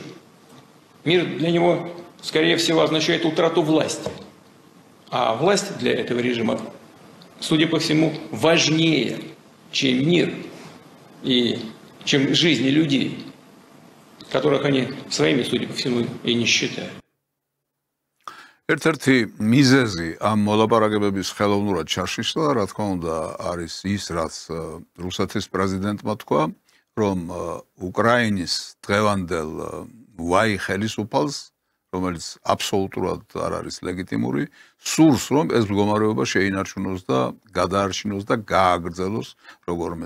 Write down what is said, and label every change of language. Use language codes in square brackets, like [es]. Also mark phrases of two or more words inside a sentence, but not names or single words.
[ru] Мир для него, скорее всего, означает утрату власти. А власть для этого режима, судя по всему, важнее, чем мир и чем жизни людей, которых они своими, судя по всему, и не считают. [ka] ერთ-ერთი მიზეზი ამ მოლაპარაკებების ხელოვნურად ჩაშიშლა, რა თქმა უნდა, არის ის, რაც რუსეთის პრეზიდენტმა თქვა, რომ უკრაინის დღევანდელ ვაი ხელისუფალს, რომელიც აბსოლუტურად არ არის ლეგიტიმური, სურს, რომ ეს მდგომარეობა შეინარჩუნოს და გადაარჩინოს და გააგრძელოს როგორმე.